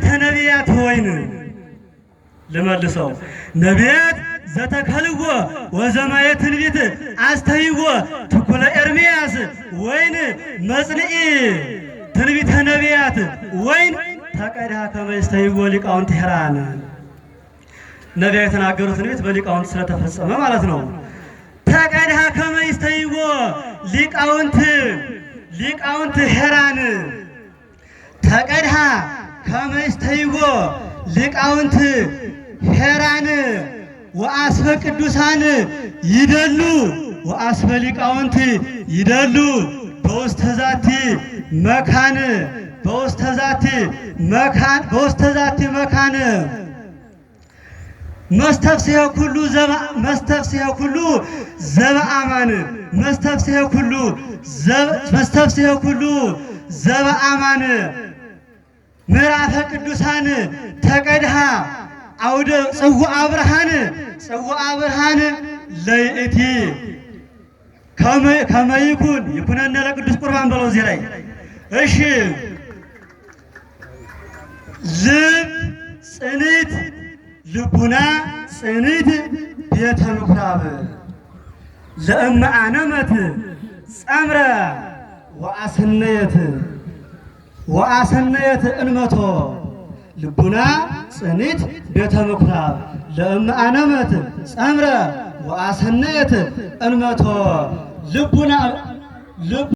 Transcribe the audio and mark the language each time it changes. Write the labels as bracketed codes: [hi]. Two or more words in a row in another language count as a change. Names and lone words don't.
[gez] ነቢያት ወይን ልመልሰው ነቢያት ዘተከልዎ ወዘማየ ትንቢት አስተይዎ ትኩለ ኤርምያስ ወይን መጽንዒ ትንቢተ ነቢያት ወይን ተቀድሃ ከመ ይስተይዎ ሊቃውንት ሄራን [am] ነቢያት የተናገሩት ትንቢት በሊቃውንት ስለተፈጸመ ማለት ነው። [gez] ተቀድሃ ከመ ይስተይዎ ሊቃውንት ሄራን ተቀድሃ ከመ ይስተይዎ ሊቃውንት ሄራን ወአስፈ ቅዱሳን ይደሉ ወአስፈ ሊቃውንት ይደሉ በውስተ ዛቲ መካን በውስተ ዛቲ መካን መስተፍስሐ ኩሉ ዘበአማን መስተፍስሐ ኩሉ ዘበአማን ምዕራፈ ቅዱሳን ተቀድሃ አውደ ጽዋዐ ብርሃን ለይእቲ ከመ ይኩነነ ለቅዱስ ቁርባን [am] በለው እዚህ ላይ እሺ [gez] ልብ ጽንት ልቡና ጽንት ቤተ ምኵራብ ለእመ አነመት ጸምረ ወአሰነየት እንመቶ ልቡና ጽንት ቤተ ምኵራብ ለእመ አነመት ጸምረ ወአሰነየት እንመቶ ልቡና